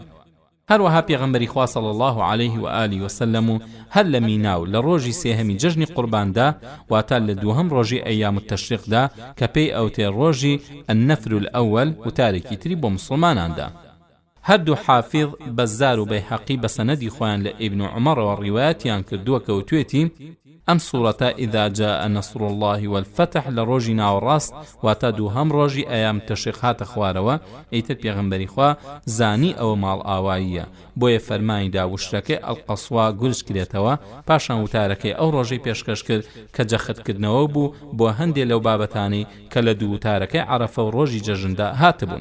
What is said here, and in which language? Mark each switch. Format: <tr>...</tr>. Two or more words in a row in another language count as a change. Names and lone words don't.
<ckb>هەروەها پێغەمبەری خوا</ckb> <ar>صلی الله علیه و آله وسلم</ar> <ckb>و هەر لە مینا و لە ڕۆژی سێهەمی جەژنی قورباندا واتە لە دووهەم ڕۆژی ئەیام التەشریقدا کە پێی ئەوتێ ڕۆژی</ckb> <ar>النەفر الأول</ar> <ckb>و تارێکی تری بۆ مسلماناندا. هەردوو حافظ بەزار و بەیهەقی بە سەنەدی خۆیان لە ئیبن عومەرەوە ڕیوایەتیان کردووە کە وتوێتی ئەم سوورەتە</ckb> <ar>ئیذا جاء نەصر الله والفتح</ar> <ckb>لە ڕۆژی ناوەڕاست واتە دووهەم ڕۆژی ئەیام تەشریق هاتە خوارەوە. ئیتر پێغەمبەری خوا زانی ئەوە ماڵ ئاواییە بۆیە فەرمانیدا وشتەکەی ئەڵقەسوا گورج کرێتەوە. پاشان وتارەکەی ئەو ڕۆژەی پێشکەش کرد کە جەختکردنەوە بوو بۆ هەندێک لەو بابەتانەی کە لە دوو وتارەکەی عەرەفە و ڕۆژی جەژندا هاتبوون.</ckb>